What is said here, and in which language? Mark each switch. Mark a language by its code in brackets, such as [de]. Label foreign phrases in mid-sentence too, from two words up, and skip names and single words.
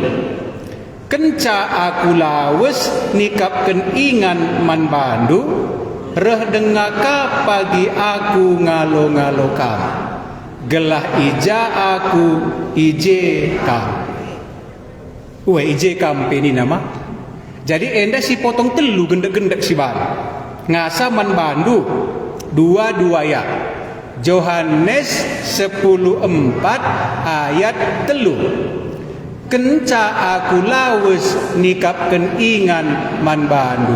[btx] Kenca aku lawes nikapken ingan man bandu, reh dengaka pagi aku ngalo-ngalo kam. Gelah ija aku ije kam. Ije kam ini nama. Jadi enda si potong telu gendek-gendek si ban. Ngasa man bandu dua ya. Yohanes 14 ayat telu. Kenca aku lawes nikapken ingan man bandu.